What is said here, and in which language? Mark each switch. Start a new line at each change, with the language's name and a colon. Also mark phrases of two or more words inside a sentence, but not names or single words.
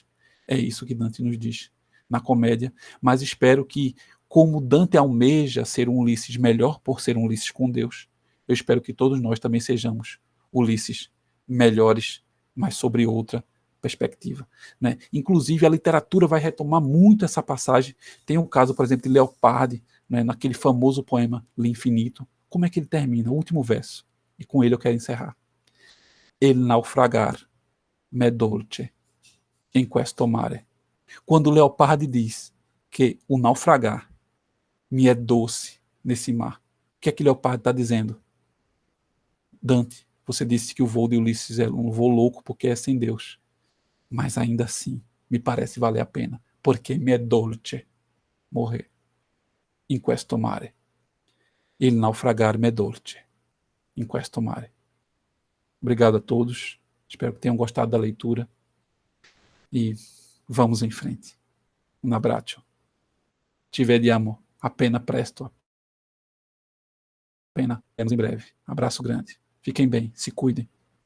Portuguese: É isso que Dante nos diz na comédia, mas espero que, como Dante almeja ser um Ulisses melhor por ser um Ulisses com Deus, eu espero que todos nós também sejamos Ulisses melhores, mas sobre outra perspectiva. Né? Inclusive, a literatura vai retomar muito essa passagem. Tem um caso, por exemplo, de Leopardi, né, naquele famoso poema L'Infinito. Como é que ele termina? O último verso. E com ele eu quero encerrar.
Italian: El naufragar m'è dolce in questo mare.
Portuguese: Quando Leopardi diz que o naufragar me é doce nesse mar, o que é que Leopardi está dizendo? Dante, você disse que o voo de Ulisses é um voo louco porque é sem Deus. Mas ainda assim, me parece valer a pena, porque me é dolce morrer
Italian: in questo mare. Il naufragar m'è dolce in questo mare.
Portuguese: Obrigado a todos. Espero que tenham gostado da leitura. E vamos em frente. Um abraço.
Italian: Ci vediamo appena presto.
Portuguese: Appena em breve. Abraço grande. Fiquem bem, se cuidem.